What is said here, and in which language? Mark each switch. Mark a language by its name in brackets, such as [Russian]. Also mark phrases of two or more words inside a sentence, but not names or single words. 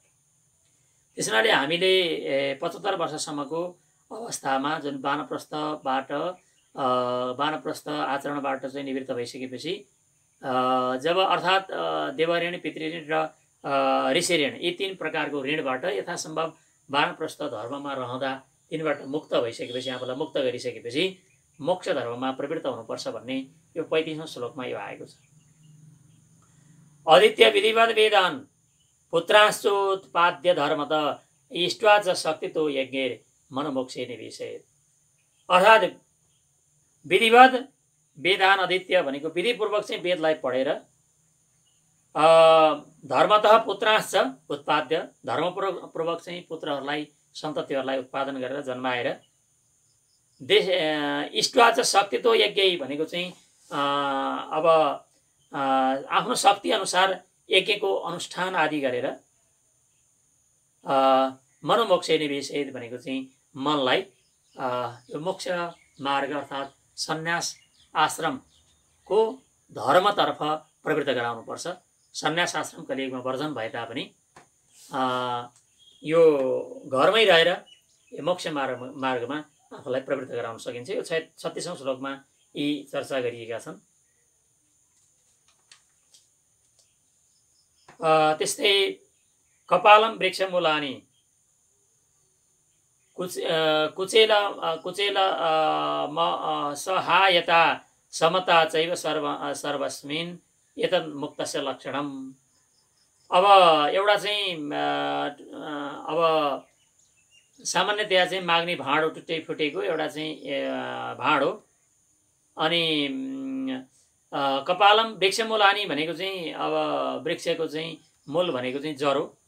[Nepali] त्यस हुनाले हामीले 75 वर्षसम्मको अवस्थामा जुन वानप्रस्थ आचरणबाट चाहिँ निवृत्त भइसकेपछि जब अर्थात् देवऋण, पितृऋण र ऋषि ऋण, यी 3 प्रकारको ऋणबाट यथासम्भव वानप्रस्थ धर्ममा रहँदा तिनबाट मुक्त भइसकेपछि, आफूलाई मुक्त गरिसकेपछि मोक्ष धर्ममा प्रवृत्त हुनुपर्छ भन्ने यो 35औं श्लोकमा यो आएको छ। [Sanskrit] आदित्य विधिवद वेदान पुत्रांश्चोत्पाद्य धर्मत इष्ट्वा च शक्तितो यज्ञेर मनोमोक्षे निवेशेत। [Nepali] अर्थात् [Sanskrit] विधिवद वेदान, [Nepali] आदित्य भनेको विधिपूर्वक चाहिँ वेदलाई पढेर, [Sanskrit] धर्मतः पुत्रांश्च उत्पाद्य, [Nepali] धर्मपूर्वक चाहिँ पुत्रहरूलाई, सन्ततिहरूलाई उत्पादन गरेर जन्माएर, [Sanskrit] इष्ट्वा च शक्तितो यज्ञ [Nepali] भनेको चाहिँ अब आफ्नो शक्ति अनुसार यज्ञको अनुष्ठान आदि गरेर, [Sanskrit] मनोमोक्षे निवेशेत [Nepali] भनेको चाहिँ मनलाई यो मोक्ष मार्ग अर्थात् सन्यास आश्रमको धर्मतर्फ प्रवृत्त गराउनुपर्छ। सन्यास आश्रम कलियुगमा वर्जन भए तापनि यो घरमै रहेर यो मोक्ष मार्गमा आफूलाई प्रवृत्त गराउन सकिन्छ। यो 36औं श्लोकमा यी चर्चा गरिएका छन्। [Sanskrit] त्यस्तै कपालम वृक्षमूलानि कुचेल सहायता समता चैव सर्वस्मिन् एतन् मुक्तस्य लक्षणम्। [Nepali] अब एउटा चाहिँ अब सामान्यतया चाहिँ माग्ने भाँड हो, टुट्टै फुटेको एउटा चाहिँ भाँड हो। अनि [Sanskrit] कपालम वृक्षमूलानि [Nepali] भनेको चाहिँ अब वृक्षको चाहिँ मूल भनेको चाहिँ जरो।